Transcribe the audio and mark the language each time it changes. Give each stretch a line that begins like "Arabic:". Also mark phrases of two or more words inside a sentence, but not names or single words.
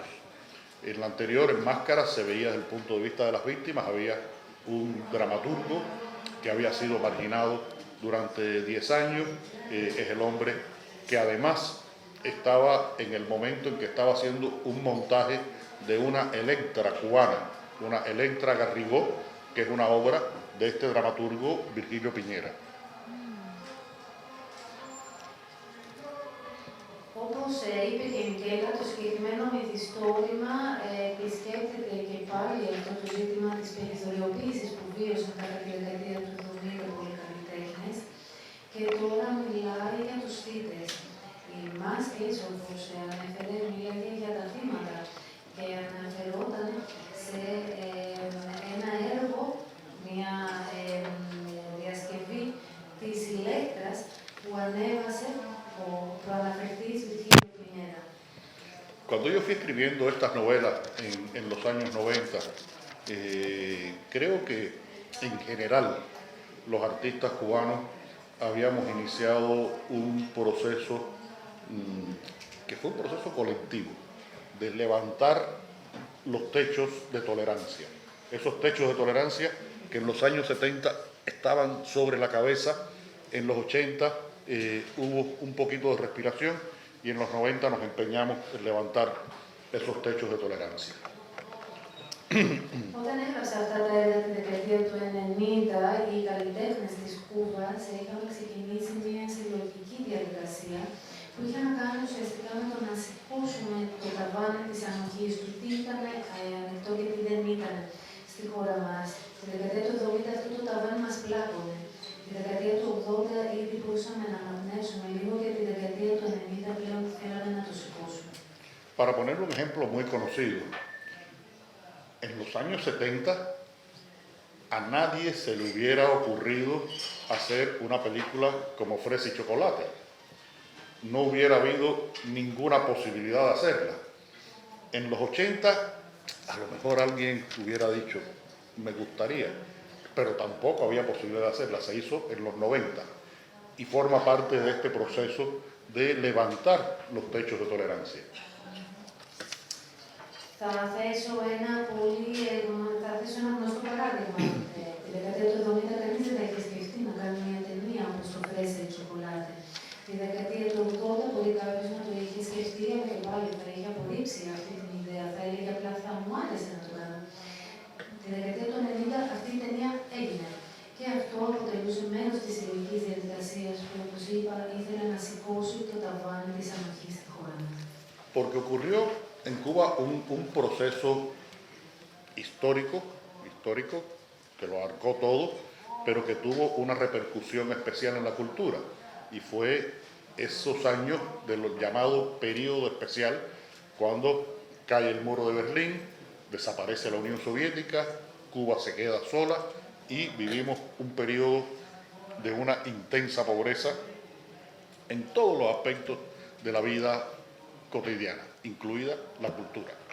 Spanish: En la anterior, en Máscaras, se veía desde el punto de vista de las víctimas, había un dramaturgo que había sido marginado durante 10 años, es el hombre que además estaba en el momento en que estaba haciendo un montaje de una Electra cubana, una Electra Garrigó, que es una obra de este dramaturgo Virgilio Piñera.
Greek: Όπως είπε και η Μικέλα, το συγκεκριμένο μυθιστόρημα μυθιστόρημα επισκέπτεται και πάλι αυτό το ζήτημα της περιθωριοποίησης που βίωσαν κατά τη δεκαετία του 70 πολλοί καλλιτέχνες και τώρα μιλάει για τους θύτες. Οι μάσκες, όπως ανέφερε, μίλαγε για τα θύματα και αναφερόταν σε ένα έργο, μια διασκευή της Ηλέκτρας που ανέβασε ο προαναφερθής Virgilio Piñera.
Spanish: Cuando yo fui escribiendo estas novelas en los años 90, creo que en general los artistas cubanos habíamos iniciado un proceso que fue un proceso colectivo, de levantar los techos de tolerancia. Esos techos de tolerancia que en los años 70 estaban sobre la cabeza, en los 80 hubo un poquito de respiración y en los 90 nos empeñamos en levantar esos techos de tolerancia.
Greek: Όταν έγραψα αυτά τα έργα τη δεκαετία του 90, οι καλλιτέχνες της Κούβας είχαν ξεκινήσει μια συλλογική διαδικασία που είχε να κάνει ουσιαστικά με το να σηκώσουμε το ταβάνι της ανοχής του. Τι ήταν ανοιχτό και τι δεν ήταν στη χώρα μας. Τη δεκαετία του 70 αυτό το ταβάνι μας πλάκωνε. Τη δεκαετία του 80 ήδη μπορούσαμε να αναπνεύσουμε λίγο και τη δεκαετία του 90 πλέον θέλαμε να το σηκώσουμε.
Spanish: Para poner un ejemplo muy conocido, en los años 70 a nadie se le hubiera ocurrido hacer una película como Fresa y Chocolate. No hubiera habido ninguna posibilidad de hacerla. En los 80 a lo mejor alguien hubiera dicho, me gustaría, pero tampoco había posibilidad de hacerla. Se hizo en los 90 y forma parte de este proceso de levantar los techos de tolerancia.
Greek: Θα θέσω ένα γνωστό παράδειγμα. Τη δεκαετία του 70 κανείς δεν θα είχε σκεφτεί να κάνει μια ταινία όπως το Fresa y Chocolate. Τη δεκαετία του 80 μπορεί κάποιος να το είχε σκεφτεί, αλλά και πάλι θα είχε απορρίψει αυτή την ιδέα. Θα έλεγε απλά θα μου άρεσε να το κάνω. Τη δεκαετία του 90 αυτή η ταινία έγινε. Και αυτό αποτελούσε μέρος της συλλογικής διαδικασίας που, όπως είπα, ήθελε να σηκώσει το ταβάνι της ανοχής στη χώρα μας.
Spanish: Porque ocurrió en Cuba un proceso histórico que lo abarcó todo, pero que tuvo una repercusión especial en la cultura. Y fue esos años del llamado periodo especial, cuando cae el muro de Berlín, desaparece la Unión Soviética, Cuba se queda sola y vivimos un periodo de una intensa pobreza en todos los aspectos de la vida cotidiana, incluida la cultura.